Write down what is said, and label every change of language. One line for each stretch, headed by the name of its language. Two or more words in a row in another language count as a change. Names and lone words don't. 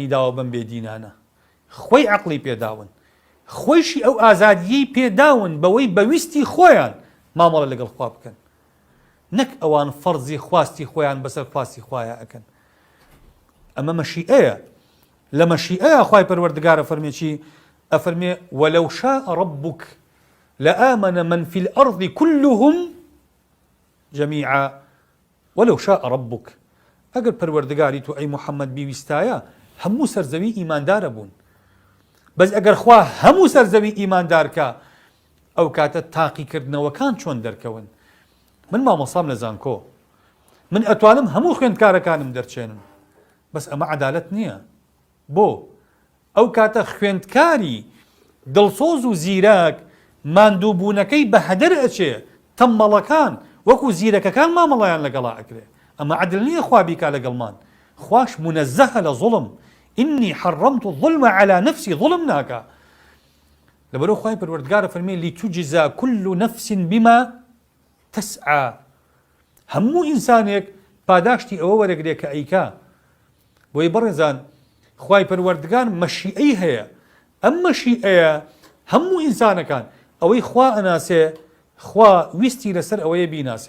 Central Kurdish: داوە بەم بێدینانە خۆی عەقڵی پێداون خۆشی ئەو ئازادیەی پێداون بەوەی بەویستی خۆیان مامەڵە لەگەڵ خوا بکەن نەک ئەوان فەرزی خواستی خۆیان بەسەر خواستی خوایە ئەکەن ئەمە مەشیئەیە لە مەشیئەیە خوای پەروەردگار ئەفەرمێ چی ئەفەرمێ
Arabic: وەلەو شاء ربك لآمن من في الأرض كلهم جميعا ولو شاء ربك
Central Kurdish: ئەگەر پەروەردگاری تو ئەی محەممەد بیویستایە هەموو سەرزەوی ئیماندارە بوون، بەس ئەگەر خوا هەموو سەرزەوی ئیماندارکە ئەو کاتە تاقیکردنەوەکان چۆن دەرکەون. من مامۆسام لە زانکۆ، من ئەتوانم هەموو خوێندکارەکانم دەرچێنم، بەس ئەمە عەدالەت نییە. بۆ ئەو کاتە خوێندکاری دڵسۆز و زیرەک ماندووبوونەکەی بە هەدەر ئەچێ، تەمبەڵەکان وەکو زیرەکەکان مامەڵەیان لەگەڵا ئەکرێ. ئەمە عەدل نییە خوا بیکا لەگەڵمان. خواش منەزەهە لە زوڵم،
Arabic: ئینی حەڕەمت الظلم على نفسی،
Central Kurdish: ظلم ناکا. لەبەرەوە خوای پەروەردگارە فەرمێ
Arabic: لیتوجزا كل نفس بما تسعى،
Central Kurdish: هەموو ئینسانێک پاداشتی ئەوە وەرەگرێ کە ئەیکا. بۆی بەڕێزان خوای پەروەردگار مەشیئەی هەیە، ئەم مەشیئەیە هەموو ئینسانەکان ئەوەی خوا ئەناسێ، خوا ویستی لەسەر ئەوەیە بیناسێ.